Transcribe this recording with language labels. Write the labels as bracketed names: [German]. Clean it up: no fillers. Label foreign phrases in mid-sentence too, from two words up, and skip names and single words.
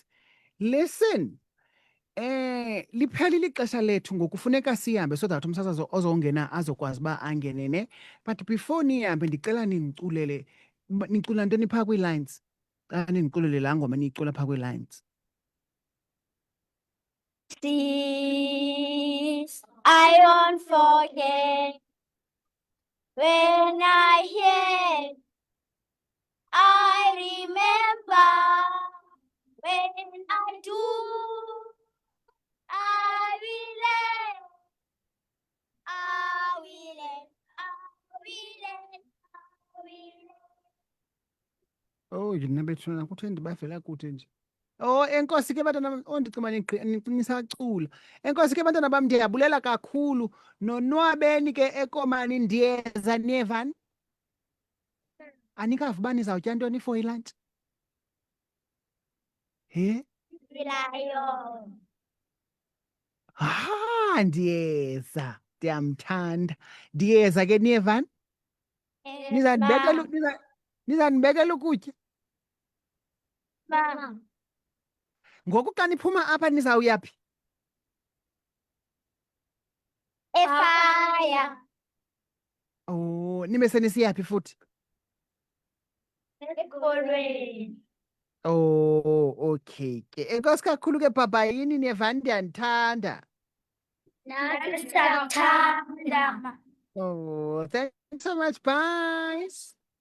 [Xhosa] Listen, liphelile ixesha lethu ngokufuneka sihambe [English] so that [Xhosa] umsasazi ozongena azokwazi uba angene ne. But before nihambe ndicela nindiculele, nicula ntoni phaa kwii-lines? Xa nindiculele laa ngoma niyicula phaa kwii-lines. Sis, [English] I won't forget when I hear. I remember when I do. I will let. I will let. I will let. I will let. [Xhosa] Oh, yina bethuna kuthiwe ndibavela kude nje. Oh, enkosi ke bantwana, ndicima nisacula. Enkosi ke bantwana bam, ndiyabulela kakhulu. Nonwabeni ke ekomani, ndiyeza niyevani? Anikavuba uba nizawutya ntoni for ilunch? He? Lion. Ndiyeza. Ndiyamthanda. Ndiyeza ke niyevani? Nizandibekela ukutya? Mama. Ngoku xa niphuma apha nizawuya phi? Efire. Oh, nibe senisiya phi futhi? Esikolweni. Oh, okay ke. Enkosi kakhulu ke baba, yini niyevani, ndiyanithanda. Nathi siyakuthanda. [English] Oh, thanks so much. Bye.